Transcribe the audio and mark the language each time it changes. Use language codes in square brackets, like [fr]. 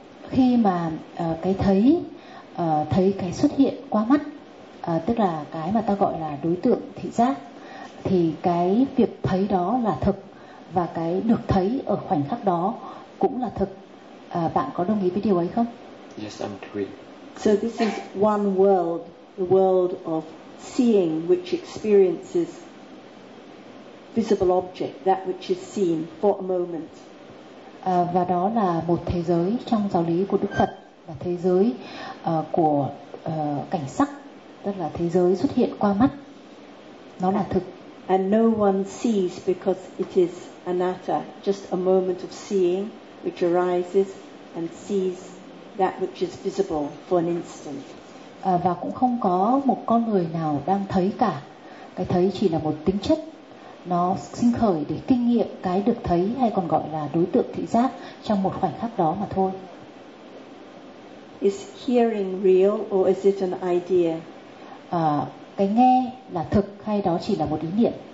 [vi] Khi mà cái thấy thấy cái xuất hiện qua mắt, tức là cái mà ta gọi là đối tượng thị giác, thì cái việc thấy đó là thực và cái được thấy ở khoảnh khắc đó cũng là thực. Bạn có đồng ý với điều ấy không? [en] Yes, I'm agree. So this is one world the world of seeing, which experiences visible object, that which is seen for a moment. [vi] Và đó là một thế giới trong giáo lý của Đức Phật, là thế giới của cảnh sắc, tức là thế giới xuất hiện qua mắt. Nó là thực. [en] And no one sees because it is anatta, just a moment of seeing which arises and sees that which is visible for an instant. [vi] Và cũng không có một con người nào đang thấy cả. Cái thấy chỉ là một tính chất, nó sinh khởi để kinh nghiệm cái được thấy, hay còn gọi là đối tượng thị giác, trong một khoảnh khắc đó mà thôi. [en] Is hearing real or is it an idea? [vi] Cái nghe là thực hay đó chỉ là một ý niệm?